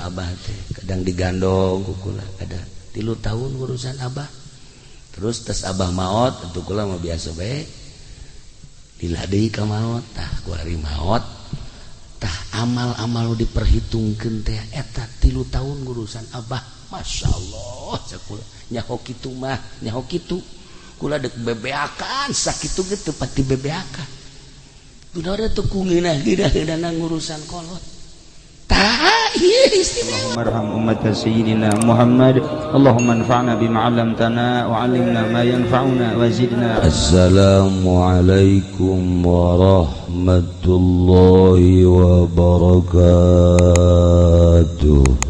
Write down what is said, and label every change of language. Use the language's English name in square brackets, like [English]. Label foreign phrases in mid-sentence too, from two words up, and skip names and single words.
[Sundanese] abah teh kadang digandong ku kula ada 3 tahun urusan abah terus tes abah maot atuh kula mah biasa bae lila deui ka maot tah ku ari maot tah amal-amal diperhitungkeun teh eta 3 tahun ngurusan abah masyaallah cek kula nyaho kitu mah nyaho kitu kula dek bebeakan sakitu ge teu pati bebeakan kunaon teh ku ngeunah-ngeunah ngurusan kolot [Arabic] اللهم ارحم أمة سيدنا محمد اللهم انفعنا بما علمتنا وعلمنا ما ينفعنا وزدنا. السلام عليكم ورحمة الله وبركاته.